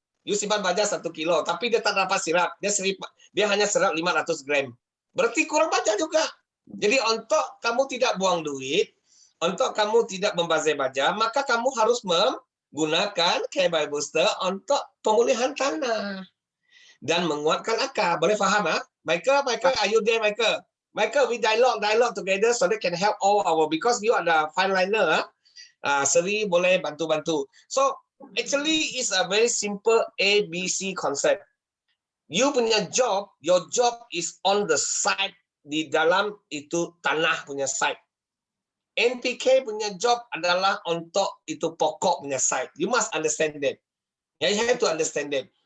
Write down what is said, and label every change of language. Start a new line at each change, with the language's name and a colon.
Malay: You simpan baja 1 kilo, tapi dia tak dapat sirap. Dia hanya serap 500 gram. Berarti kurang baja juga. Jadi untuk kamu tidak buang duit, untuk kamu tidak membazir baja, maka kamu harus menggunakan K-Bio Booster untuk pemulihan tanah. Dan menguatkan akar. Boleh faham?
English: Michael, are you there, Michael? Michael, we dialogue together so they can help all our, because you are the fineliner.
Malay: Seri boleh bantu-bantu.
English: So actually it's a very simple ABC concept. You punya job, your job is on the side,
Malay: di dalam itu tanah punya
English: side.
Malay: NPK punya job adalah untuk itu pokok punya side.
English: You must understand that. You have to understand that.